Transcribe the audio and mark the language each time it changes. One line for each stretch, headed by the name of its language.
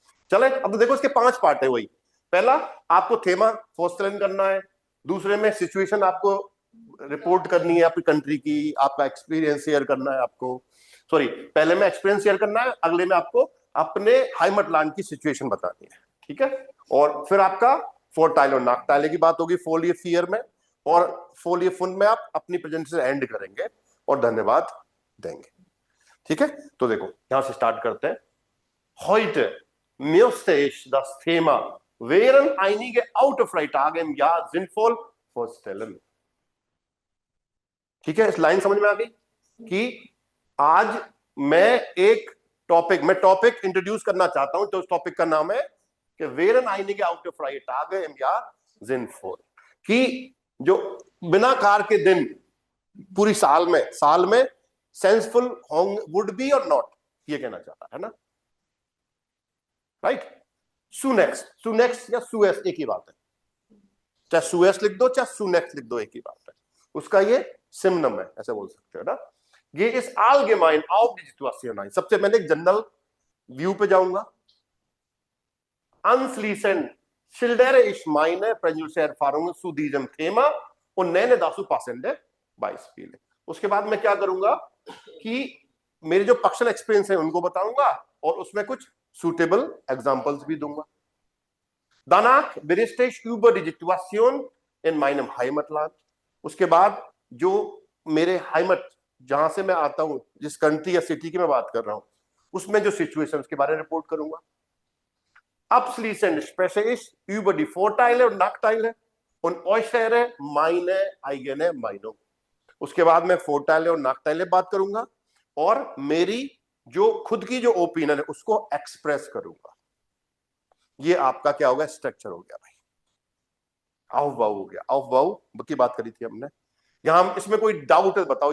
Hindi: चले अब देखो इसके 5 पार्ट है। वही पहला आपको थेमा फोस्टलन करना है, दूसरे में सिचुएशन आपको रिपोर्ट करनी है अपनी कंट्री की, आपका एक्सपीरियंस शेयर करना है आपको, सॉरी पहले में एक्सपीरियंस शेयर करना है, अगले में आपको अपने हाइमटलैंड की सिचुएशन बतानी है, ठीक है? और फिर आपका फोर्टाइल और नाकटाइले की बात होगी फोलिए फियर में, और फोलिए फुन में आप अपनी प्रेजेंटेशन एंड करेंगे और धन्यवाद देंगे, ठीक है? तो देखो यहां से स्टार्ट करते हैं।
German: Heute müsste ich das Thema wären einige autofreie Tage im Jahr sinnvoll vorstellen।
Hindi: ठीक है, इस लाइन समझ में आ गई कि आज मैं एक टॉपिक इंट्रोड्यूस करना चाहता हूं, तो उस टॉपिक का नाम है कि
German: wären einige autofreie Tage im Jahr sinnvoll,
Hindi: कि जो बिना कार के दिन पूरी साल में सेंसफुल होंगे, वुड बी और नॉट, ये कहना चाहता है ना, राइट? सुनेक्स्ट या सुएस एक ही बात है, चाहे सुएस लिख दो चाहे सुनेक्स्ट लिख दो, एक ही बात है, उसका ये सिम्नम है, ऐसे बोल सकते हो ना। ये इस
German: allgemein auf die Situation ein,
Hindi: सबसे पहले एक जनरल व्यू पे जाऊंगा।
German: Anschließend schildere ich meine persönliche Erfahrungen zu diesem Thema und nenne dazu passende Beispiele।
Hindi: उसके बाद मैं क्या करूंगा कि मेरे जो पर्सनल एक्सपीरियंस है उनको बताऊंगा और उसमें कुछ suitable एग्जांपल्स भी दूंगा।
German: Danach berichte ich über die Situation in meinem Heimatland।
Hindi: उसके बाद जो मेरे हाइमट, जहां से मैं आता हूं, जिस कंट्री या सिटी की मैं बात कर रहा हूं, उसमें जो सिचुएशन के बारे में रिपोर्ट करूंगा।
German: Abschließend spreche ich über die Vorteile und Nachteile und äußere meine eigene Meinung।
Hindi: उसके बाद मैं फोर्टाइले और नाकटाइले बात करूंगा और मेरी जो खुद की जो ओपिनियन है उसको एक्सप्रेस करूंगा। ये आपका क्या होगा? स्ट्रक्चर हो गया भाई, आवबाऊ हो गया। आवबाऊ की बात करी थी हमने, यहाँ इसमें कोई डाउट है बताओ?